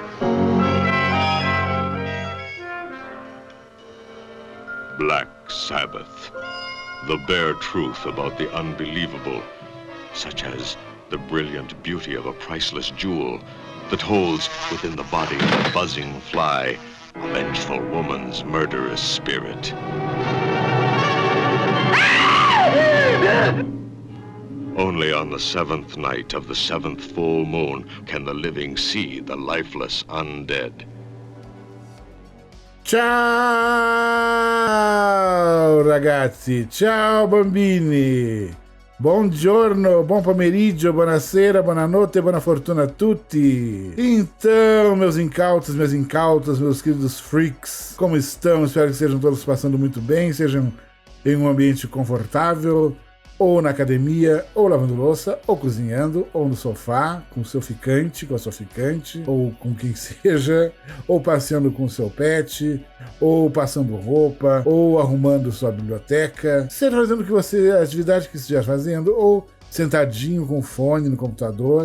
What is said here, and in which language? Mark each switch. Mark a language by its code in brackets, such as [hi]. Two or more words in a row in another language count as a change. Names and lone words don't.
[en] Black Sabbath, the bare truth about the unbelievable, such as the brilliant beauty of a priceless jewel that holds within the body of a buzzing fly a vengeful woman's murderous spirit. Only on the seventh night of the seventh full moon can the living see the lifeless undead. [it] Ciao ragazzi, ciao bambini, buongiorno, buon pomeriggio, buonasera, buonanotte, buona fortuna a tutti. [pt] Então, meus incautos, minhas incautas, meus queridos freaks, como estão? Espero que estejam todos passando muito bem, sejam em um ambiente confortável, ou na academia, ou lavando louça, ou cozinhando, ou no sofá, com o seu ficante, com a sua ficante, ou com quem seja, ou passeando com o seu pet, ou passando roupa, ou arrumando sua biblioteca, seja fazendo a atividade que esteja fazendo, ou sentadinho com fone no computador.